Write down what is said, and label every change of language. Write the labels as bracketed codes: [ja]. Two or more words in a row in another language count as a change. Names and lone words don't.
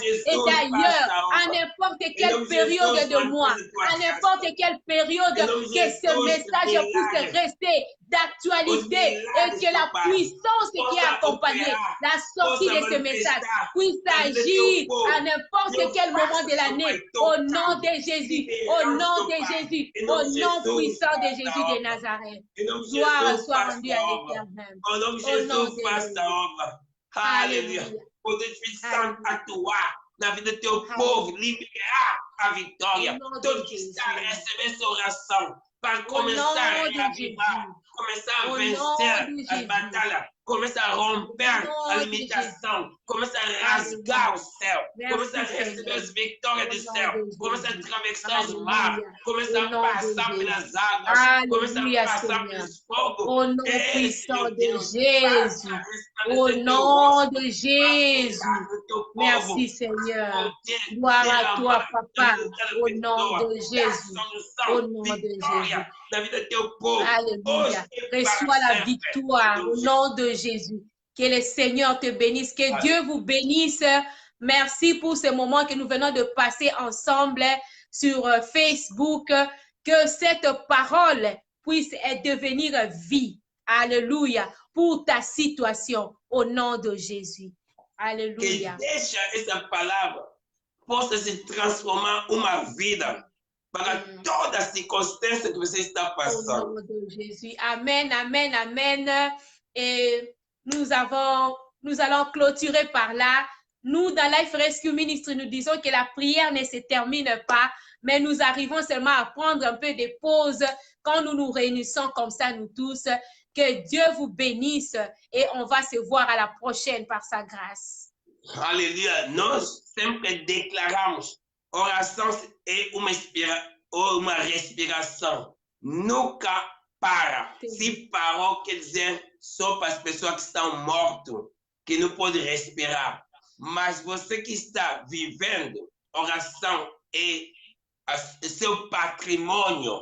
[fr] Et d'ailleurs, à n'importe quelle période de mois, à n'importe quelle période, que ce message puisse rester d'actualité et que la puissance qui a accompagné la sortie de ce message puisse agir à n'importe quel moment de l'année. Au nom de Jésus, au nom de Jésus, au nom puissant de Jésus de Nazareth. Gloire soit rendue à l'Éternel. Au nom de Jésus, [pt] faça a obra. Aleluia. Poder puissant atuar na vida do teu povo, liberar a vitória. Todo que está recebendo essa oração para começar a avivar, começar a vencer as batalhas, começar a romper a limitação, começar a rasgar o céu, começar a receber as vitórias do céu, começar a atravessar os mares, começar a passar pelas águas, começar a passar pelos fogos. [fr] Au nom puissant de Jésus, au nom de Jésus. Merci Seigneur. Gloire à toi, Papa, au nom de Jésus. Au nom de Jésus. Alléluia. Reçois la victoire au nom de Jésus. Que le Seigneur te bénisse. Que Dieu vous bénisse. Merci pour ce moment que nous venons de passer ensemble sur Facebook. Que cette parole puisse devenir vie. Alléluia. Pour ta situation au nom de Jésus. Alléluia. [pt] Que deixa essa palavra possa se transformar uma vida para toda circonstância que você está passando. [fr] Au nom de Jésus. Amen, amen, amen. Et nous allons clôturer par là. Nous, dans Life Rescue Ministry, nous disons que la prière ne se termine pas, mais nous arrivons seulement à prendre un peu de pause quand nous nous réunissons comme ça, nous tous. Que Dieu vous bénisse et on va se voir à la prochaine par sa grâce. Alléluia. [pt] Nós sempre declaramos oração é uma respiração. Nunca para. Sim. Se parou, quer dizer só para as pessoas que estão mortas, que não podem respirar. Mas você que está vivendo, oração é seu patrimônio.